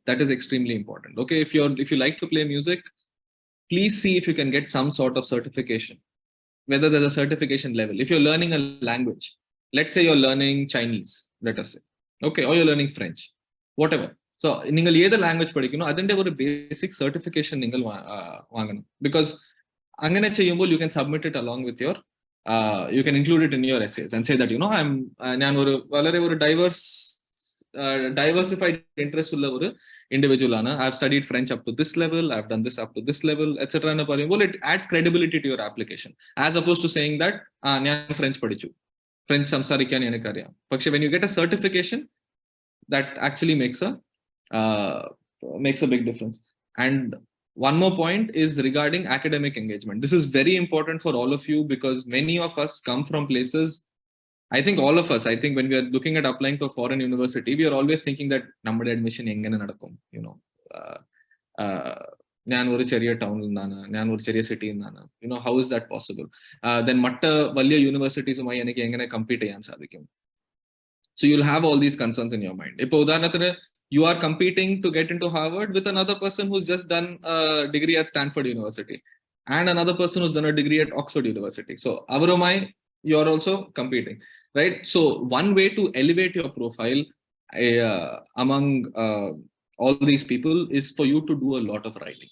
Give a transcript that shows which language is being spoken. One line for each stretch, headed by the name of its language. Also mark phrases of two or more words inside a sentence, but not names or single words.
English: That is extremely important. Okay, if you like to play music, please see if you can get some sort of certification, whether there's a certification level. If you're learning a language, let's say you're learning Chinese, let us say, okay, or you're learning French, whatever. So ningal either language
Malayalam: പഠിക്കുന്നു അതിന്റെ ഒരു
English: basic certification
Malayalam: നിങ്ങൾ വാങ്ങണം,
English: because
Malayalam: അങ്ങനെ ചെയ്യുമ്പോൾ
English: you can submit it along with your you can include it in your essays and say that I'm
Malayalam: ഞാൻ ഒരു വളരെ ഒരു
English: diversified interest
Malayalam: ഉള്ള ഒരു
English: individual ana. I've studied French up to this level, I've done this up to this level, etc.
Malayalam: ന പറയുമ്പോൾ
English: it adds credibility to your application, as opposed to saying that
Malayalam: ഞാൻ French പഠിച്ചു, French സംസാരിക്കാൻ എനിക്ക് അറിയാം.
English: Pakshe when you get a certification, that actually makes a big difference. And one more point is regarding academic engagement. This is very important for all of you, because many of us come from places, I think all of us, I think when we are looking at applying to a foreign university, we are always thinking that
Malayalam: നമ്മുടെ admission എങ്ങനെ നടക്കും, ഞാൻ ഒരു ചെറിയ town ഇല്ലാന, ഞാൻ ഒരു ചെറിയ city ഇല്ലാന,
English: how is that possible?
Malayalam: Then മറ്റ വലിയ universities ഉമായി എനിക്ക് എങ്ങനെ compete ചെയ്യാൻ സാധിക്കും.
English: So you'll have all these concerns in your mind.
Malayalam: ഇപ്പോ ഉദാഹരണത്തിന്
English: you are competing to get into Harvard with another person who's just done a degree at Stanford University and another person who's done a degree at Oxford University. So avaromai you're also competing, right? So one way to elevate your profile among all these people is for you to do a lot of writing.